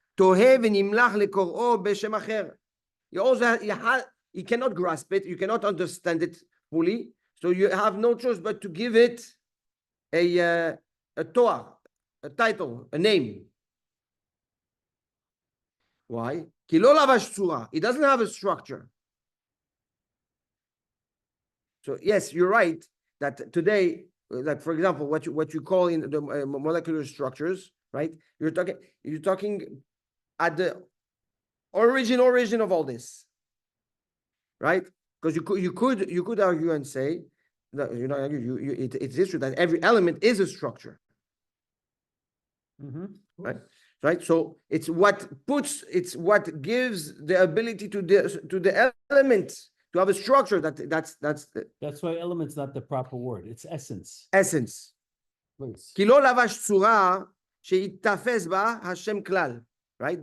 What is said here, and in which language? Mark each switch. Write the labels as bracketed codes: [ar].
[he] תוהה ונמלח לקוראו בשם אחר. [en] You cannot grasp it, you cannot understand it fully, so you have no choice but to give it a toah, a title, a name. Why? [he] כי לא לבש צורה. [en] It doesn't have a structure. So yes, you're right that today, like for example, what you call in the molecular structures, right? You're talking at the origin of all this, right? Because you could argue and say that it's true that every element is a structure, right? So it's what gives the ability to the element to have a structure. That's why element's not the proper word. It's essence. Essence. Please. [he] כי לא לבש צורה שיתפס בה השם כלל, [en] right?